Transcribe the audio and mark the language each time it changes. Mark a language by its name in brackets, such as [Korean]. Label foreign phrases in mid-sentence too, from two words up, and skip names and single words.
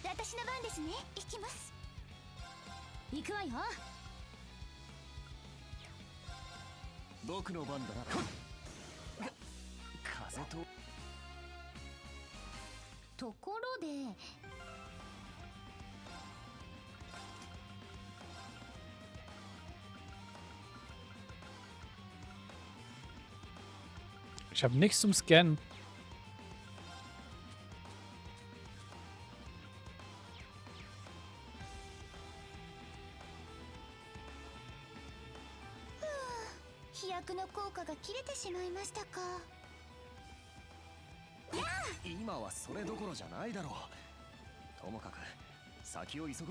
[Japanese] 私の番ですね。行きます。行くわよ。僕の番だな。風とところで [German] Ich habe nichts zum Scannen. [Japanese] 飛躍の効果が切れてしまいましたか。今はそれどころじゃないだろう。ともかく先を急ごう。